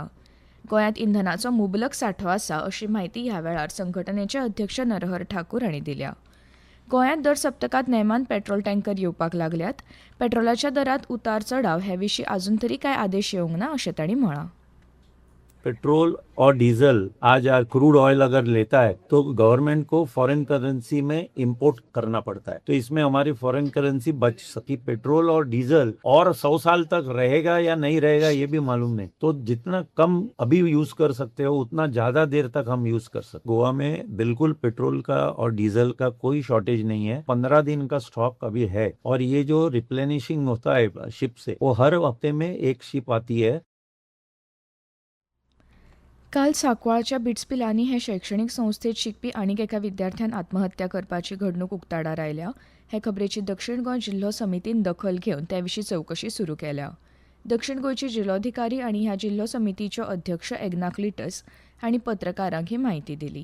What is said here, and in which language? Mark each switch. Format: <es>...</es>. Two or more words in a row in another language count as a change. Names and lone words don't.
<kok>गोंयांत इंधनाचो मुबलक सांठो आसा अशी म्हायती ह्या वेळार संघटनेचे अध्यक्ष नरहर ठाकूर हांणी दिल्या. गोंयांत दर सप्तकात नेमान पेट्रोल टँकर येवपाक लागल्यात. पेट्रोलाच्या दरांत उतार चढाव हे विशीं आजून तरी कांय आदेश येवंक ना अशें तांणी म्हळां.</kok> <hi>पेट्रोल और डीजल आज</hi> <en>crude oil</en> <hi>अगर लेता है तो गवर्नमेंट को</hi> <en>foreign currency</en> <hi>में इंपोर्ट करना पड़ता है, तो इसमें हमारी</hi> <en>foreign currency</en> <hi>बच सकी। पेट्रोल और डीजल और 100 साल तक रहेगा या नहीं रहेगा ये भी मालूम नहीं, तो जितना कम अभी यूज कर सकते हो उतना ज्यादा देर तक हम यूज कर सकते। गोवा में बिल्कुल पेट्रोल का और डीजल का कोई शॉर्टेज नहीं है। 15 दिन का स्टॉक अभी है और ये जो रिप्लेनिशिंग होता है शिप से, वो हर हफ्ते में एक शिप आती है।</hi> <kok>काल सांकवाळच्या बिट्सपिलांनी हे शैक्षणिक संस्थेत शिकपी आनीक एका विद्यार्थ्यान आत्महत्या करपाची घडणूक उक्ताडार आयल्या. हे खबरेची दक्षिण गोंय जिल्हो समितीन दखल घेवन त्या विशीं चवकशी सुरू केल्या. दक्षिण गोंयचे जिल्लोधिकारी आनी ह्या जिल्हो समितीच्यो अध्यक्ष एग्नाक्लिटस हांणी पत्रकारांक ही म्हायती दिली.</kok>